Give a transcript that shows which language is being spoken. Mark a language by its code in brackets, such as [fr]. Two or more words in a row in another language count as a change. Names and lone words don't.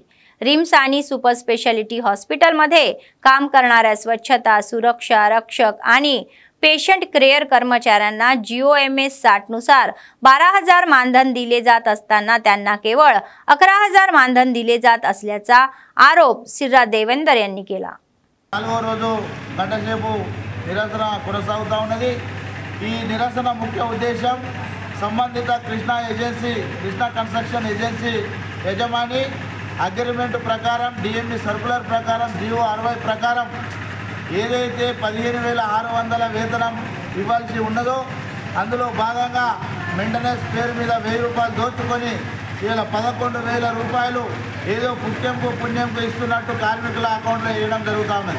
[mr] रिम्स आणि सुपर स्पेशालिटी हॉस्पिटलमध्ये काम करणाऱ्या स्वच्छता सुरक्षा रक्षक आणि पेशंट केअर कर्मचाऱ्यांना GOMS 60 नुसार 12,000 मानधन दिले जात असताना त्यांना केवळ 11,000 मानधन दिले जात असल्याचा आरोप सिर्रा देवेंदर यांनी केला। [te] నాలుగో రోజు గంటసేపు నిరసన కొనసాగుతా ఉన్నది। ఈ నిరసన ముఖ్య ఉద్దేశం సంబంధిత కృష్ణా కన్స్ట్రక్షన్ ఏజెన్సీ యజమాని అగ్రిమెంట్ ప్రకారం DME సర్కులర్ ప్రకారం GO 60 ప్రకారం ఏదైతే 15,600 వేతనం ఇవ్వాల్సి ఉన్నదో అందులో భాగంగా మెయింటెనెన్స్ పేరు మీద 1,000 రూపాయలు దోచుకొని ఇలా 11,000 రూపాయలు ఏదో పుణ్యంకు ఇస్తున్నట్టు కార్మికుల అకౌంట్లో వేయడం జరుగుతూ ఉన్నది।